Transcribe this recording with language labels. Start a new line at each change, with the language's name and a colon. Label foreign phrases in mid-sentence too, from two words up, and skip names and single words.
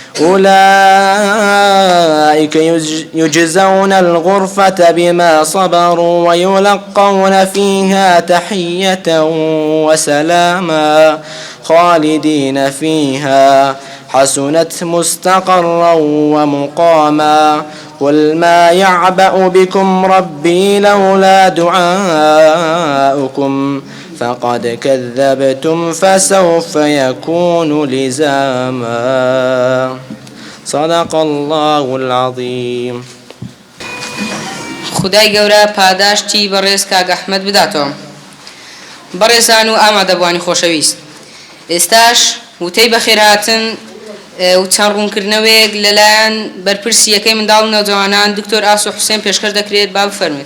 Arabic: أولئك يجزون الغرفة بما صبروا ويلقون فيها تحية وسلاما خالدين فيها حسنت مستقرا ومقاما قل ما يعبأ بكم ربي لولا دعاؤكم فقد كذبتم فسوف يكون لزاما صدق الله العظيم.
Central Kurdish: خدای گەورە پاداشتی بەڕێز کاک ئەحمەد بداتەوە. بەڕێزان و ئامادەبوانی خۆشەویست، ئێستاش وتەی بەخێرهاتن و چەند ڕوونکردنەوەیەک لەلایەن بەرپرسیەکەی منداڵ و نەوجەوانان دکتۆر ئاسۆ حوسێن پێشکەش دەکرێت با بفەرمێت.